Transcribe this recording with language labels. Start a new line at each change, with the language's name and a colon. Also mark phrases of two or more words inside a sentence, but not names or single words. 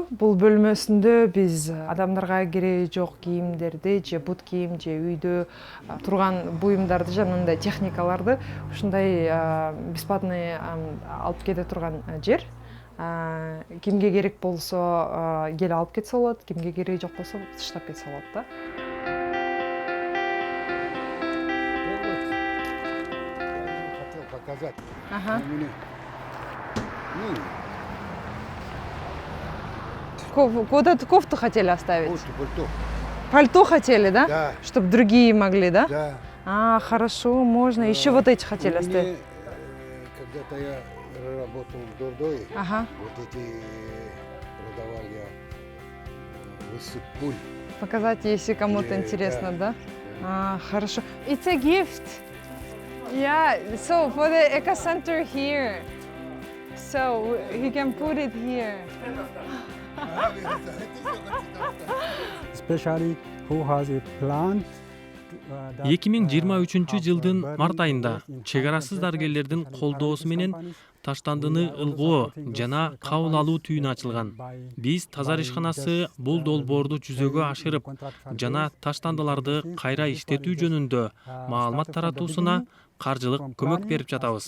Kyrgyz: Бул бөлмөсүндө биз адамдарга кереги жок кийимдерди же бут кийим же үйдө турган буюмдарды жанагындай техникаларды ушундай бесплатный алып кете турган жер. Кимге керек болсо келип алып кетсе болот, кимге кереги жок болсо таштап кетсе болот да.
Russian: Хотел показать. Куда кофту хотели оставить? Пальто. Пальто хотели, да? Да. Чтобы другие могли, да? Да. Хорошо, можно. Еще вот эти хотели оставить. Когда-то я работал в Дордое. Вот эти продавал я высыпуль. Показать, если кому-то интересно, да? Хорошо.
English: It's a gift. Yeah, so for the eco center here. So he can put it here. Especially who has a plant.
Kyrgyz: 2023 жылдын март айында чек арасыз дарыгерлердин колдоосу менен таштандыны ылгоо жана кабыл алуу түйүнү ачылган. Биз таза ишканасы бул долбоорду жүзөгө ашырып жана таштандыларды кайра иштетүү жөнүндө маалымат таратуусуна каржылык көмөк берип жатабыз.